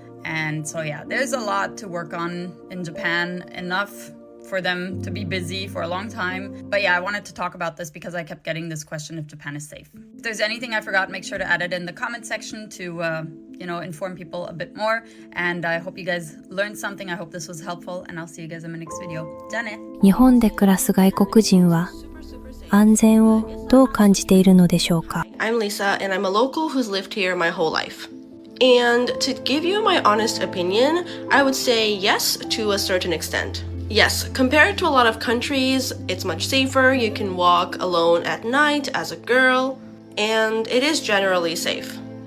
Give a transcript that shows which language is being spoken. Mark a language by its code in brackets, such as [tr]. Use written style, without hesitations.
[en] And so, yeah, there's a lot to work on in Japan, enough for them to be busy for a long time. But yeah, I wanted to talk about this because I kept getting this question if Japan is safe. If there's anything I forgot, make sure to add it in the comment section to, inform people a bit more. And I hope you guys learned something. I hope this was helpful. And I'll see you guys in my next video. [ja] じゃあね。日本で暮らす外国人は安全をどう感じているのでしょうか。 [en] I'm Lisa, and I'm a local who's lived here my whole life. And to give you my honest opinion, I would say yes to a certain extent. Yes, compared to a lot of countries, it's much safer. You can walk alone at night as a girl, and it is generally safe.